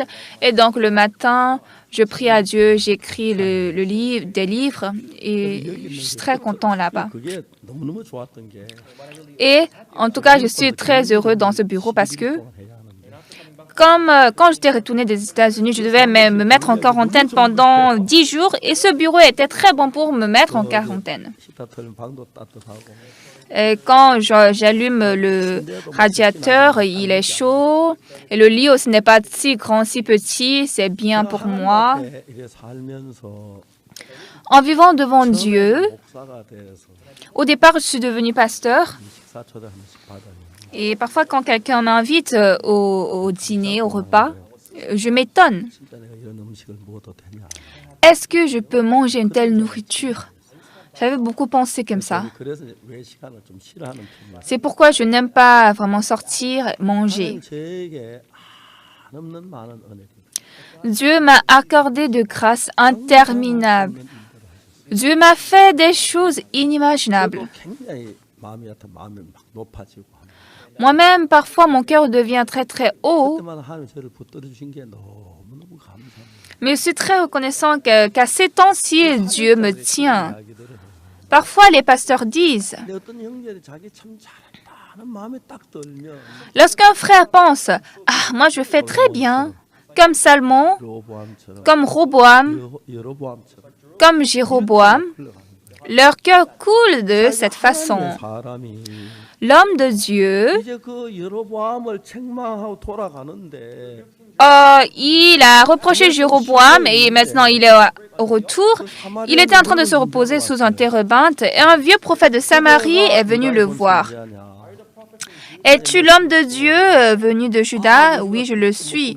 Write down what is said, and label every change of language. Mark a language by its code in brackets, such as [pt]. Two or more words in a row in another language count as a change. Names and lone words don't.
[fr] Et donc, le matin, je prie à Dieu, j'écris des livres et je suis très content là-bas. Et en tout cas, je suis très heureux dans ce bureau parce que Comme quand j'étais retournée des États-Unis, je devais me mettre en quarantaine pendant 10 jours et ce bureau était très bon pour me mettre en quarantaine. [ko] 히터 틀면 방도 따뜻하고. [fr] Et quand j'allume le radiateur, il est chaud. Et le lit aussi n'est pas si grand, si petit. C'est bien pour moi. [ko] 이렇게 살면서 [fr] En vivant devant Dieu, [ko] 목사가 돼서 [fr] au départ, je suis devenue pasteur. [ko] 식사 초대 한 번씩 받아요. [fr] Et parfois, quand quelqu'un m'invite au dîner, au repas, je m'étonne. [ko] 진짜 내가 이런 음식을 먹어도 되냐? [fr] Est-ce que je peux manger une telle nourriture? J'avais beaucoup pensé comme ça. [ko] 그래서 왜 시간을 좀 싫어하는 편이야. [fr] C'est pourquoi je n'aime pas vraiment sortir, manger. [ko] 하나님 저에게 한없는 많은 은혜를 [fr] Dieu m'a accordé de grâces interminables. Dieu m'a fait des choses inimaginables. [ko] 저도 굉장히 마음이 막 높아지고 하면 [fr] Moi-même, parfois, mon cœur devient très très haut, [ko] 그때마다 하나님 저를 붙들어 주신 게 너무너무 감사합니다. [fr] mais je suis très reconnaissant qu'à ces temps-ci, Dieu me tient. [ko] 이야기들을 해요. [fr] Parfois, les pasteurs disent, [ko] 근데 어떤 형제들이 자기 참 잘한다 하는 마음에 딱 들면 [fr] lorsqu'un frère pense, ah, moi je fais très bien, comme Salmon, [ko] 여로보암처럼 [fr] comme Roboam, [ko] 여로보암처럼 [fr] comme Jéroboam, leur cœur coule de cette façon. [ko] 사람이 [fr] L'homme de Dieu, [ko] 이제 그 여로보암을 책망하고 돌아가는데 [fr] il a reproché Jéroboam et maintenant il est au retour. Il était en train de se reposer sous un térébinthe et un vieux prophète de Samarie est venu le voir. Es-tu l'homme de Dieu venu de Juda? Oui, je le suis.